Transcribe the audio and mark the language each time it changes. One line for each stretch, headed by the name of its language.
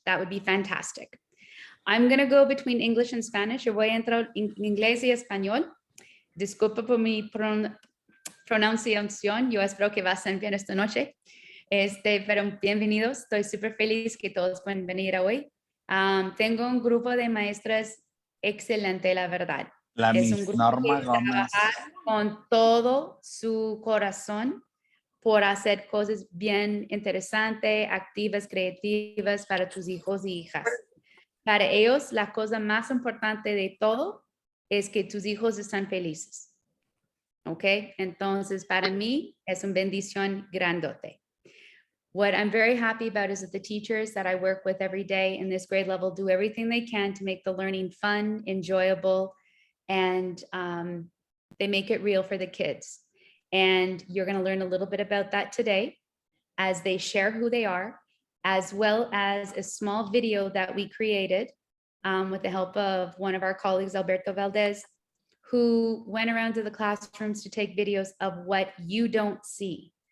English: That would be fantastic. I'm going to go between English and Spanish.
Spanish: Yo voy a entrar en inglés y español. Disculpa por mi pronunciación. Yo espero que va a ser bien esta noche. Pero bienvenidos. Estoy súper feliz que todos pueden venir hoy. Tengo un grupo de maestras excelente, la verdad. Es un grupo que trabaja con todo su corazón por hacer cosas bien interesantes, activas, creativas para tus hijos y hijas. Para ellos, la cosa más importante de todo es que tus hijos están felices. ¿Ok? Entonces, para mí es una bendición grandote.
English: What I'm very happy about is that the teachers that I work with every day in this grade level do everything they can to make the learning fun, enjoyable, and they make it real for the kids. And you're going to learn a little bit about that today as they share who they are, as well as a small video that we created with the help of one of our colleagues, Alberto Valdez, who went around to the classrooms to take videos of what you don't see.